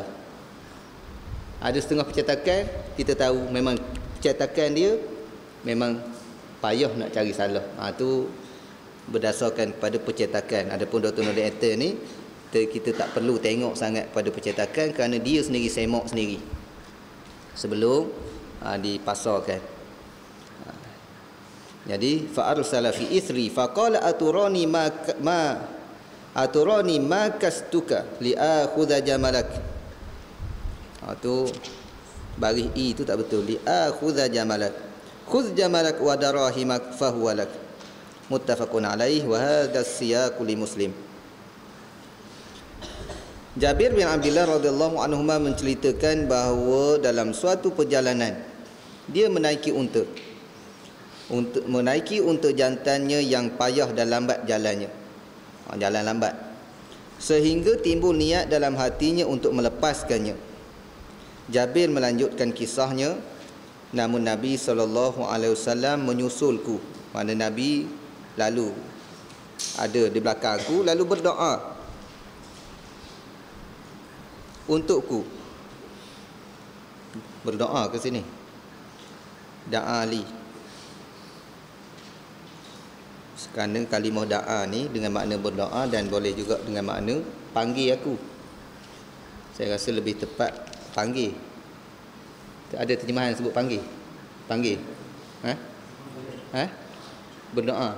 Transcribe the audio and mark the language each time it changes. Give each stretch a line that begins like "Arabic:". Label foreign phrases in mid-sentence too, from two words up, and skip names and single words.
Malay: Ada setengah percetakan kita tahu memang percetakan dia memang payah nak cari salah. Tu berdasarkan pada percetakan. Adapun Dr. Nuruddin Athir ni kita tak perlu tengok sangat pada percetakan kerana dia sendiri semak sendiri sebelum dipasarkan.
Arabic: Jadi فأرسل في إثري فقال أتراني ماكستك لآخذ جملك.
Malay: Tu baris i tu tak betul.
Arabic: لآخذ جملك. خذ جملك ودراهمك فهو لك. متفق عليه وهذا السياق لمسلم.
Malay: Jabir bin Abdullah
Arabic: رضي الله عنهما
Malay: menceritakan bahawa dalam suatu perjalanan dia menaiki unta jantannya yang payah dan lambat jalannya. Jalan lambat. Sehingga timbul niat dalam hatinya untuk melepaskannya. Jabir melanjutkan kisahnya, namun Nabi SAW menyusulku. Mana Nabi lalu ada di belakangku lalu berdoa untukku. Berdoa ke sini.
Arabic: دعا لي.
Malay: Kerana kalimah da'a ni dengan makna berdoa dan boleh juga dengan makna panggil aku. Saya rasa lebih tepat panggil. Ada terjemahan sebut panggil? Panggil? Berdoa?